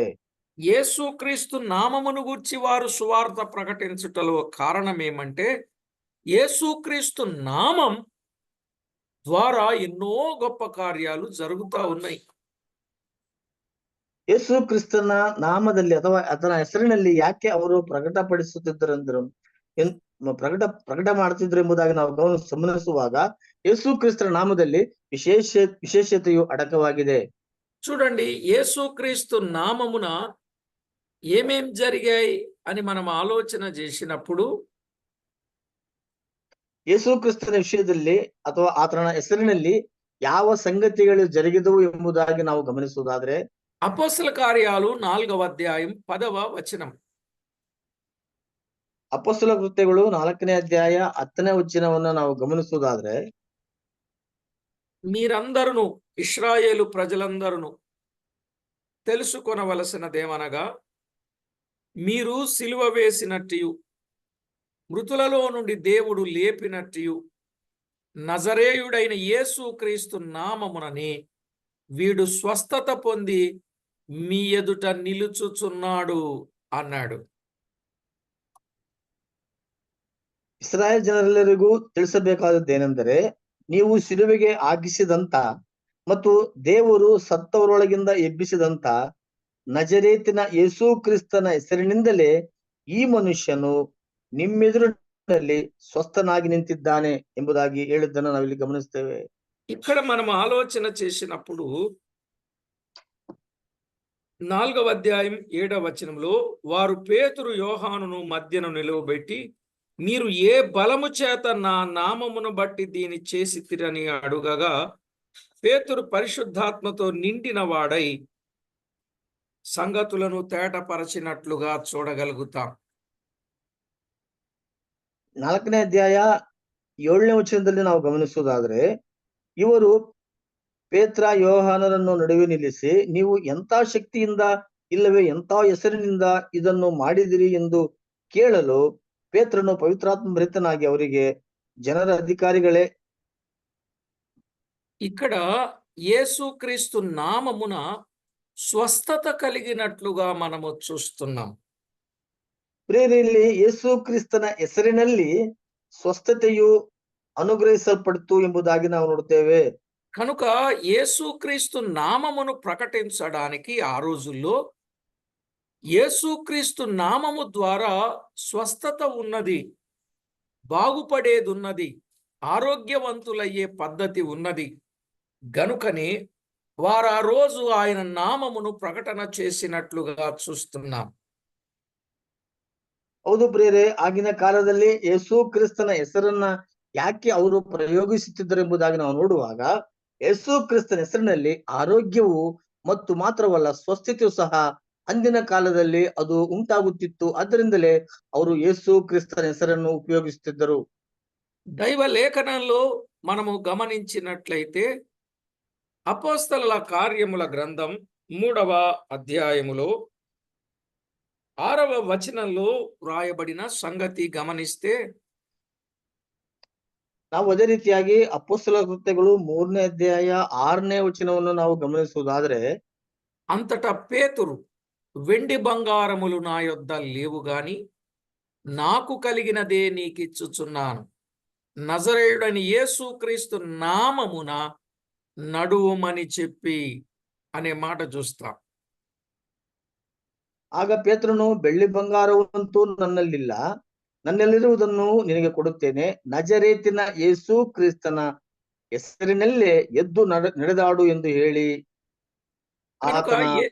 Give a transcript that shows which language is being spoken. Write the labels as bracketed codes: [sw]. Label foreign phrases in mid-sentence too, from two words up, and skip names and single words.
[te] యేసుక్రీస్తు నామమును గూర్చి వారు సువార్త ప్రకటించుటలో కారణం ఏమంటే, యేసుక్రీస్తు నామం ద్వారా ఎన్నో గొప్ప కార్యాలు జరుగుతూ ఉన్నాయి. [kn] ಯೇಸು ಕ್ರಿಸ್ತನ ನಾಮದಲ್ಲಿ ಅಥವಾ ಅದರ ಹೆಸರಿನಲ್ಲಿ ಯಾಕೆ ಅವರು ಪ್ರಕಟಪಡಿಸುತ್ತಿದ್ದರೆಂದರು ಪ್ರಕಟ ಮಾಡ್ತಿದ್ರು ಎಂಬುದಾಗಿ ನಾವು ಗಮನಿಸುವಾಗ ಯೇಸು ಕ್ರಿಸ್ತನ ನಾಮದಲ್ಲಿ ವಿಶೇಷತೆಯು ಅಡಕವಾಗಿದೆ. [te] చూడండి, యేసుక్రీస్తు నామమున ఏమేం జరిగాయి అని మనం ఆలోచన చేసినప్పుడు, [kn] ಯೇಸು ಕ್ರಿಸ್ತನ ವಿಷಯದಲ್ಲಿ ಅಥವಾ ಆತನ ಹೆಸರಿನಲ್ಲಿ ಯಾವ ಸಂಗತಿಗಳು ಜರುಗಿದವು ಎಂಬುದಾಗಿ ನಾವು ಗಮನಿಸುವುದಾದ್ರೆ, [te] అపోస్తల కార్యాలు 4వ అధ్యాయం 10వ వచనం. [kn] ಅಪೊಸ್ತಲ ಕೃತ್ಯಗಳು 4ನೇ ಅಧ್ಯಾಯ 10ನೇ ವಚನವನ್ನು ನಾವು ಗಮನಿಸುವುದಾದ್ರೆ, [te] మీరందరూ ఇశ్రాయేలు ప్రజలందరూ తెలుసుకొనవలసినదేమనగా, మీరు సిలువ వేసినట్టు మృతులలో నుండి దేవుడు లేపినట్టు నజరేయుడైన యేసు క్రీస్తు నామమునని వీడు స్వస్థత పొంది మీ ఎదుట నిలుచుచున్నాడు అన్నాడు. [kn] ಇಸ್ರಾಯೇಲ್ ಜನರೆಲ್ಲರಿಗೂ ತಿಳಿಸಬೇಕಾದದ್ದೇನೆಂದರೆ, ನೀವು ಶಿಲುಬೆಗೆ ಹಾಕಿಸಿದಂತ ಮತ್ತು ದೇವರು ಸತ್ತವರೊಳಗಿಂದ ಎಬ್ಬಿಸಿದಂತ ನಜರೇತಿನ ಯೇಸು ಕ್ರಿಸ್ತನ ಹೆಸರಿನಿಂದಲೇ ಈ ಮನುಷ್ಯನು ನಿಮ್ಮೆದುರಿನಲ್ಲಿ ಸ್ವಸ್ಥನಾಗಿ ನಿಂತಿದ್ದಾನೆ ಎಂಬುದಾಗಿ ಹೇಳಿದ್ದನ್ನು ನಾವಿಲ್ಲಿ ಗಮನಿಸ್ತೇವೆ. [te] ఇక్కడ మనం ఆలోచన చేసినప్పుడు 4వ అధ్యాయం 7వ వచనంలో, వారు పేతురు యోహానును మధ్యన నిలువబెట్టి, మీరు ఏ బలము చేత నా నామమును బట్టి దీని చేసితిరని అడుగగా, పేతురు పరిశుద్ధాత్మతో నిండిన వాడై సంగతులను తేటపరచినట్లుగా చూడగలుగుతాం. [kn] 4ನೇ ಅಧ್ಯಾಯ 7ನೇ ವಚನದಲ್ಲಿ ನಾವು ಗಮನಿಸುವುದಾದ್ರೆ, ಇವರು ಪೇತ್ರ ಯೋಹಾನರನ್ನು ನಡುವೆ ನಿಲ್ಲಿಸಿ, ನೀವು ಎಂಥ ಶಕ್ತಿಯಿಂದ ಇಲ್ಲವೇ ಎಂಥ ಹೆಸರಿನಿಂದ ಇದನ್ನು ಮಾಡಿದಿರಿ ಎಂದು ಕೇಳಲು, ಪೇತ್ರನು ಪವಿತ್ರಾತ್ಮ ಭರಿತನಾಗಿ ಅವರಿಗೆ, ಜನರ ಅಧಿಕಾರಿಗಳೇ, [te] ఇక్కడ యేసుక్రీస్తు నామమున స్వస్థత కలిగినట్లుగా మనము చూస్తున్నాం. [kn] ಪ್ರಿಯರಲ್ಲಿ, ಯೇಸು ಕ್ರಿಸ್ತನ ಹೆಸರಿನಲ್ಲಿ ಸ್ವಸ್ಥತೆಯು ಅನುಗ್ರಹಿಸಲ್ಪಡ್ತು ಎಂಬುದಾಗಿ ನಾವು ನೋಡುತ್ತೇವೆ. [te] కనుక యేసుక్రీస్తు నామమును ప్రకటించడానికి ఆ రోజుల్లో యేసుక్రీస్తు నామము ద్వారా స్వస్థత ఉన్నది, బాగుపడేది ఉన్నది, ఆరోగ్యవంతులయ్యే పద్ధతి ఉన్నది. గనుకనే వారు ఆ రోజు ఆయన నామమును ప్రకటన చేసినట్లుగా చూస్తున్నాం. [kn] ಹೌದು ಪ್ರಿಯರೇ, ಆಗಿನ ಕಾಲದಲ್ಲಿ ಯೇಸು ಕ್ರಿಸ್ತನ ಹೆಸರನ್ನ ಯಾಕೆ ಅವರು ಪ್ರಯೋಗಿಸುತ್ತಿದ್ದರು ಎಂಬುದಾಗಿ ನಾವು ನೋಡುವಾಗ, ಯೇಸು ಕ್ರಿಸ್ತನ ಹೆಸರಿನಲ್ಲಿ ಆರೋಗ್ಯವು ಮತ್ತು ಮಾತ್ರವಲ್ಲ ಸ್ವಸ್ಥತೆಯು ಸಹ ಅಂದಿನ ಕಾಲದಲ್ಲಿ ಅದು ಉಂಟಾಗುತ್ತಿತ್ತು. ಅದರಿಂದಲೇ ಅವರು ಯೇಸು ಕ್ರಿಸ್ತನ ಹೆಸರನ್ನು ಉಪಯೋಗಿಸುತ್ತಿದ್ದರು. [te] దైవ లేఖనంలో మనము గమనించినట్లయితే అపోస్తలుల కార్యముల గ్రంథం 3వ అధ్యాయములో 6వ వచనంలో వ్రాయబడిన సంగతి గమనిస్తే, [kn] ನಾವು ಅದೇ ರೀತಿಯಾಗಿ ಅಪೊಸ್ತಲ ಕೃತ್ಯಗಳು 3ನೇ ಅಧ್ಯಾಯ 6ನೇ ವಚನವನ್ನು ನಾವು ಗಮನಿಸುವುದಾದ್ರೆ, [te] అంతటా పేతురు, వెండి బంగారములు నా యొద్ద లేవు గాని నాకు కలిగినదే నీకిచ్చుచున్నాను, నజరేయుడని యేసుక్రీస్తు నామమున నడువుమని చెప్పి అనే మాట చూస్తాం. [kn] ಆಗ ಪೇತ್ರನು, ಬೆಳ್ಳಿ ಬಂಗಾರವಂತೂ ನನ್ನಲ್ಲಿಲ್ಲ, ನನ್ನಲ್ಲಿರುವುದನ್ನು ನಿನಗೆ ಕೊಡುತ್ತೇನೆ, ನಜರೇತಿನ ಯೇಸು ಕ್ರಿಸ್ತನ ಹೆಸರಿನಲ್ಲೇ ಎದ್ದು ನಡೆದಾಡು ಎಂದು ಹೇಳಿ [te] కనుక [kn] ಆತನ